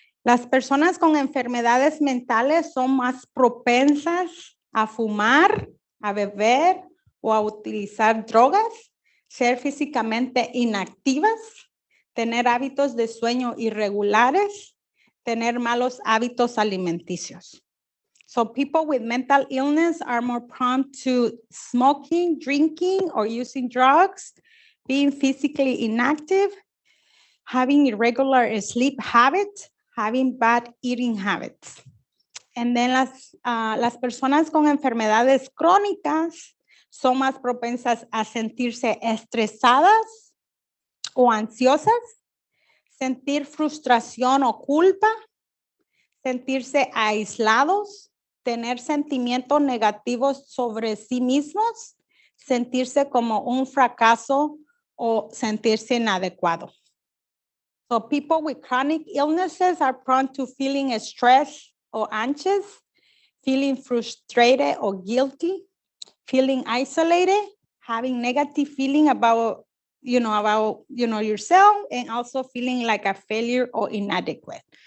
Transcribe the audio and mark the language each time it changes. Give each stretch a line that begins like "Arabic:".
Spanish: Las personas con enfermedades mentales son más propensas a fumar, a beber o a utilizar drogas, ser físicamente inactivas, tener hábitos de sueño irregulares, tener malos hábitos alimenticios.
English: So people with mental illness are more prone to smoking, drinking, or using drugs, being physically inactive, having irregular sleep habits, having bad eating habits. And then
Spanish: las personas con enfermedades crónicas son más propensas a sentirse estresadas o ansiosas, sentir frustración o culpa, sentirse aislados, tener sentimientos negativos sobre sí mismos, sentirse como un fracaso o sentirse inadecuado.
English: So people with chronic illnesses are prone to feeling stressed or anxious, feeling frustrated or guilty, feeling isolated, having negative feeling about yourself, and also feeling like a failure or inadequate.